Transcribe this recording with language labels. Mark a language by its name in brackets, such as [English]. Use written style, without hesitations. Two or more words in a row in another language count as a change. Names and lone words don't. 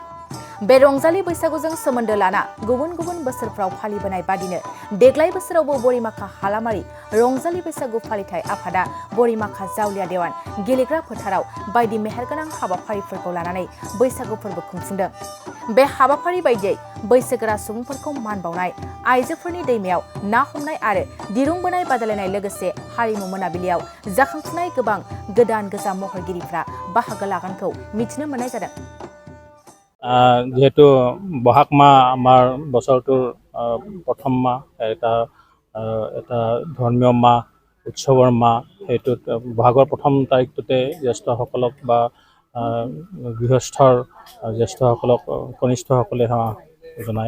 [Bodo] बे रंजालि बैसागुजों सोमोन्दो लाना गुबुन गुबुन बोसोरफ्राव फालिबोनाय बादिनो देग्लाय बोसोरावबो बरिमाखा हालामारि रंजालि बैसागु फालिथाय आफादा बरिमाखा जावलिया देवान गेलेग्रा फोथाराव बायदि मेहेरगोनां हाबाफारिफोरखौ लानानै बैसागु फोरबो खुंफुंदों। बे हाबाफारि बायदियै बैसोगोरा सुबुंफोरखौ मान बावनाय, आइजोफोरनि दैमायाव ना हमनाय आरो दिरुं बोनाय बादायलायनाय लोगोसे हारिमु मोनाबिलियाव जाखांफुनाय गोबां गोदान गोजाम महरगिरिफ्रा बाहागो लागोनखौ मिथिनो मोननाय जादों। [Assamese] যেহেতু বহাগ মাহ আমাৰ বছৰটোৰ প্ৰথম মাহ, এটা ধৰ্মীয় মাহ, উৎসৱৰ মাহ। সেইটোত বহাগৰ প্ৰথম তাৰিখটোতে জ্যেষ্ঠসকলক বা গৃহস্থৰ জ্যেষ্ঠসকলক কনিষ্ঠসকলে জনায়।